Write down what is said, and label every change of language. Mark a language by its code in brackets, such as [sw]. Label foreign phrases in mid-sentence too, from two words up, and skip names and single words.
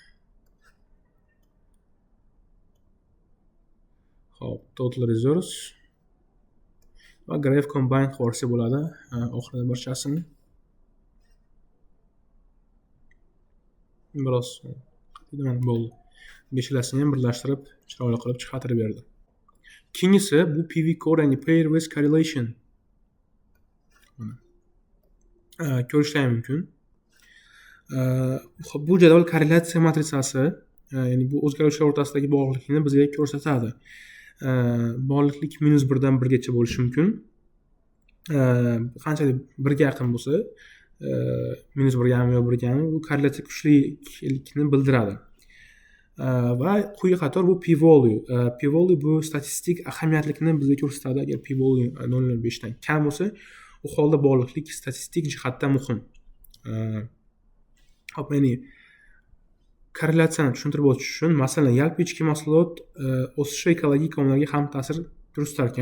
[uz] Xo'p, [en] total resource [uz] va [en] graph combine [uz] qilsa bo'ladi, oxirida barchasini. Biroz qat'iy bo'ldi. Beshalasini ham birlashtirib, chiroyli qilib chiqarib berdi. Keyingisi bu PV core ya'ni [en] pair with correlation. [uz] Ko'rishlar mumkin. Bu jadval korrelyatsiya matritsasi, ya'ni bu o'zgarishlar o'rtasidagi bog'liqlikni bizga ko'rsatadi. Bog'liqlik -1 dan 1 gacha bo'lishi mumkin. Qanchalik 1 ga yaqin bo'lsa, -1 gami yo 1 gami bu korrelyatsiya kuchlilikni bildiradi. Va quyi qator bu p-value. P-value bu statistik ahamiyatlikni bizga ko'rsatadi. Agar p-value 0.05 dan kam bo'lsa, u holda bog'liqlik statistik jihatdan muhim. Hop, ya'ni korrelyatsiyani tushuntirib o'tish uchun, masalan, yalpi ichki mahsulot o'sishi ekologik omillarga ham ta'sir ko'rsatar ekan.